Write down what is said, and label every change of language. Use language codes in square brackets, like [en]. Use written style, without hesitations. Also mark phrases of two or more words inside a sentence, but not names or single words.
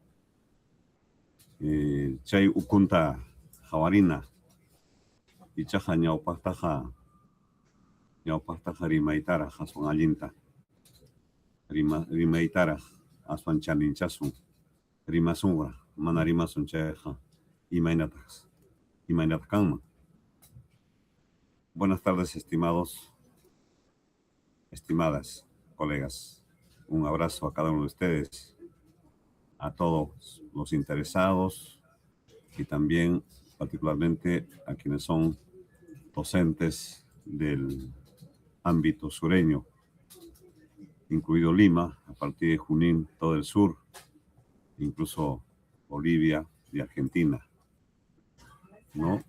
[qu] Chay ukunta hawarina, ichaqa ñawpaqtaqa rimaytaraq aswan allinta, rimaytaraq aswan chaninchasun, rimasunqa mana rimasun chayqa imaynataq kanman. [es] Buenas tardes, estimadas colegas. Un abrazo a cada uno de ustedes, a todos los interesados y también particularmente a quienes son docentes del ámbito sureño, incluido Lima, a partir de Junín, todo el sur, incluso Bolivia y Argentina, ¿no?